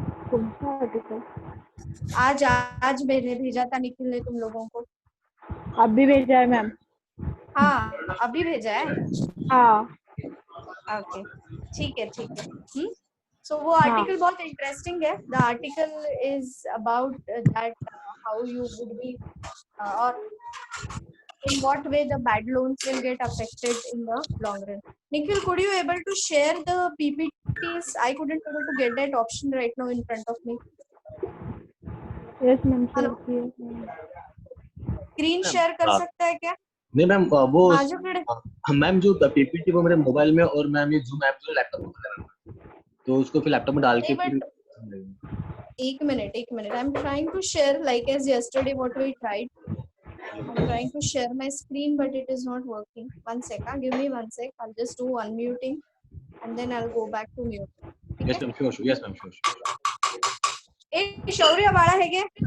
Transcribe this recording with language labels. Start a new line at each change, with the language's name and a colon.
Hindi: कौन सा आर्टिकल? आज मैंने भेजा था, निखिल ने तुम लोगों को। अभी भेजा है मैम। हाँ, अभी भेजा है। हाँ। ओके, ठीक है ठीक है। सो वो हाँ। आर्टिकल बहुत इंटरेस्टिंग है।
English: The article is about that how you would be or in what way the bad loans will get affected in the long run. Nikhil, could you able to share the PPTs? I couldn't able to get that option right now in front of me. Yes ma'am.
Hindi: Hello, screen share कर सकता है क्या? नहीं ma'am, वो ma'am जो PPT वो मेरे mobile में, और मैम ये जूम ऐप जो लैपटॉप में कर रहा हूं, तो उसको फिर लैपटॉप में डाल के फिर
English: एक minute I am trying to share like as yesterday what we tried. I'm trying to share my screen but it is not working. One sec, give me 1 sec. I'll just do unmuting and then I'll go back to mute. Yes ma'am, sure yes ma'am, sure.
Hindi: ए शौर्य बाड़ा है क्या?